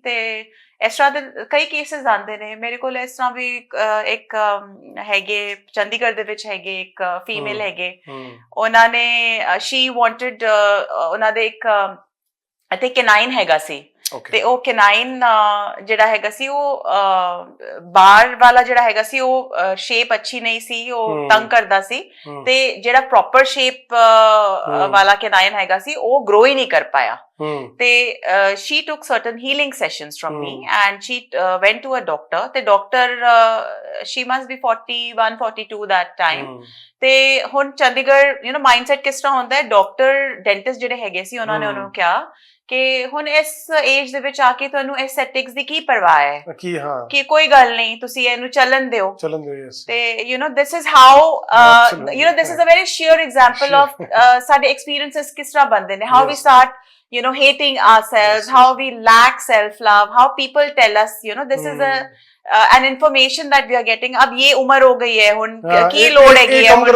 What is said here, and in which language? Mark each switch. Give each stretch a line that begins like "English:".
Punjabi: ਤੇ ਇਸ ਤਰ੍ਹਾਂ ਦੇ ਕਈ ਕੇਸਿਸ ਆਉਂਦੇ ਨੇ ਮੇਰੇ ਕੋਲ. ਇਸ ਤਰ੍ਹਾਂ ਵੀ ਇੱਕ ਹੈਗੇ ਚੰਡੀਗੜ੍ਹ ਦੇ ਵਿੱਚ ਹੈਗੇ, ਇੱਕ ਫੀਮੇਲ ਹੈਗੇ, ਉਹਨਾਂ ਨੇ
English: she wanted,
Punjabi: ਉਹਨਾਂ ਦੇ ਇੱਕ ਅਤੇ ਕੈਨਾਈਨ ਹੈਗਾ ਸੀ, ਤੇ ਉਹ ਕੈਨਾਈਨ ਜਿਹੜਾ ਹੈਗਾ ਸੀ, ਉਹ ਬਾਹਰ ਵਾਲਾ ਜਿਹੜਾ ਹੈਗਾ ਸੀ, ਉਹ ਸ਼ੇਪ ਅੱਛੀ ਨਹੀਂ ਸੀ, ਉਹ ਤੰਗ ਕਰਦਾ ਸੀ, ਤੇ ਜਿਹੜਾ ਪ੍ਰੋਪਰ ਸ਼ੇਪ ਵਾਲਾ ਕੈਨਾਈਨ ਹੈਗਾ ਸੀ, ਉਹ ਗਰੋ ਹੀ ਨਹੀਂ ਕਰ ਪਾਇਆ. ਤੇ
English: she took certain healing sessions from me and she went to a doctor
Punjabi: ਤੇ
English: doctor she must be 41 42 that time
Punjabi: ਤੇ ਹੁਣ ਚੰਡੀਗੜ੍ਹ ਮਾਈਂਡਸੈਟ ਕਿਸ ਤਰ੍ਹਾਂ ਹੁੰਦਾ ਹੈ ਡਾਕਟਰ ਡੈਂਟਿਸਟ ਜਿਹੜੇ ਹੈਗੇ ਸੀ ਉਹਨਾਂ ਨੇ ਉਹਨਾਂ ਨੂੰ ਕਿਹਾ ਕਿ ਹੁਣ ਇਸ ਏਜ ਦੇ ਵਿੱਚ ਆ ਕੇ ਤੁਹਾਨੂੰ ਐਸਥੈਟਿਕਸ ਦੀ ਕੀ ਪਰਵਾਹ ਹੈ ਕਿ ਕੋਈ ਗੱਲ ਨਹੀਂ ਤੁਸੀਂ ਇਹਨੂੰ ਚੱਲਣ ਦਿਓ ਤੇ
English: this is how this is a very sheer example of
Punjabi: ਸਾਡੇ experiences ਕਿਸ ਤਰ੍ਹਾਂ ਬਣਦੇ ਨੇ
English: how we start hating ourselves, how we lack self-love, how people tell us, this is an information that we are getting.
Hindi: अब ये उम्र हो गई है,
Punjabi: हुन की लोड हैगी है,